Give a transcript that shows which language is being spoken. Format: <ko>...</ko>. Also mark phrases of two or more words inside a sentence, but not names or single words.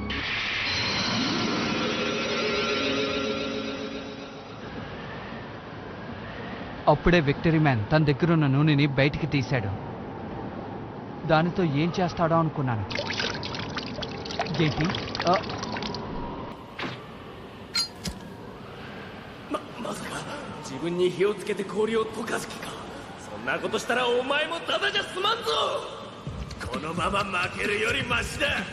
<te>అప్పుడే విక్టరీ మ్యాన్ తన దగ్గరున్న నూనెని బయటికి తీశాడు. దానితో ఏం చేస్తాడో అనుకున్నాను. ఏంటి?</te> <ja>自分に火をつけて氷を溶かす気か。そんなことしたらお前もただじゃ済まんぞ。このまま負けるよりマシだ。</ja>